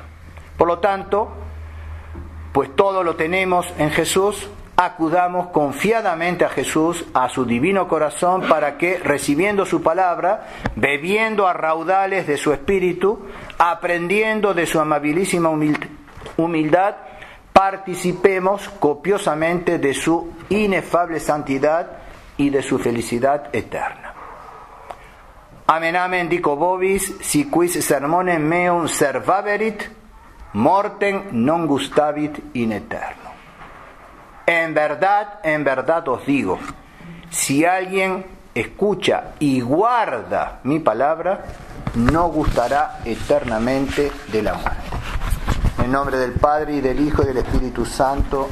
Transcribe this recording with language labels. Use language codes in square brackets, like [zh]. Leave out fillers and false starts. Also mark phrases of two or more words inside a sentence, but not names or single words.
[es] Por lo tanto, pues todo lo tenemos en Jesús, acudamos confiadamente a Jesús, a su divino corazón, para que, recibiendo su palabra, bebiendo a raudales de su espíritu, aprendiendo de su amabilísima humildad, participemos copiosamente de su inefable santidad y de su felicidad eterna. [la] Amen, amen, dico vobis, si quis sermonem meum servaverit, mortem non gustavit in eterno. [es] En verdad os digo, si alguien escucha y guarda mi palabra, no gustará eternamente de la muerte. En nombre del Padre, y del Hijo, y del Espíritu Santo.